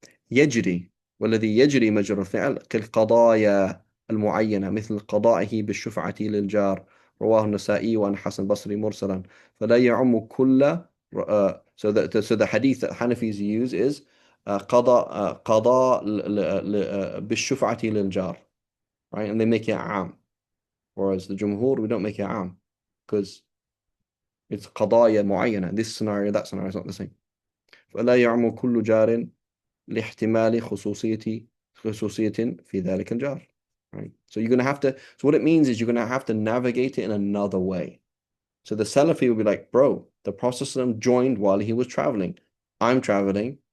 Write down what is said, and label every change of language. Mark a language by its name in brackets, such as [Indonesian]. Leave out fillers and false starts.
[Arabic] يجري والذي يجري مجرى الفعل كالقضايا المعينة مثل قضائه بالشفعة للجار رواه النسائي وعن حسن البصري مرسلا فلا يعم كل [English] so the hadith that Hanafis use is [Arabic] قضاء بالشفعة للجار, right? [English] And they make it عام, whereas the Jumhur, we don't make it عام because it's قضايا معينة. This scenario, that scenario is not the same. [Arabic] فلا يعم كل جار لاحتمال خصوصية في ذلك الجار. [English] Right? So you're going to have to, so what it means is you're going to have to navigate it in another way. So the Salafi will be like, bro, the Prophet joined while he was traveling. I'm traveling.